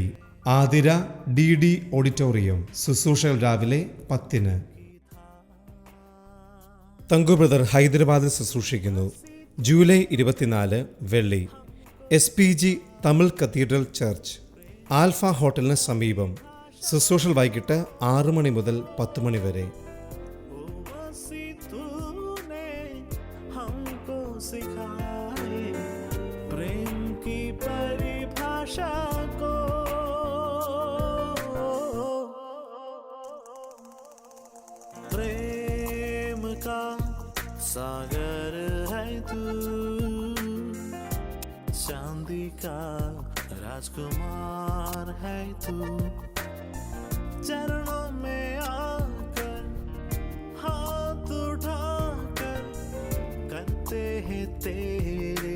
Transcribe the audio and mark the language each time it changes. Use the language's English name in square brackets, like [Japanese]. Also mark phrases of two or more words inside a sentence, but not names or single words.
[Malayalam] ആതിര DD ഓഡിറ്റോറിയം. ശുശ്രൂഷകൾ രാവിലെ 10-ന്. തങ്കു ബ്രദർ ഹൈദരാബാദിൽ ശുശ്രൂഷിക്കുന്നു. ജൂലൈ 24 വെള്ളി. SPG തമിഴ് കത്തീഡ്രൽ ചർച്ച്, ആൽഫ ഹോട്ടലിന് സമീപം. ശുശ്രൂഷകൾ വൈകിട്ട് 6 മണി മുതൽ 10 മണി വരെ. [Hindi] वसी तूने हमको सिखाए प्रेम की परिभाषा को, प्रेम का सागर है तू, चांदी का राजकुमार है तू, चरणों में आकर हाथ उठाकर करते हैं तेरे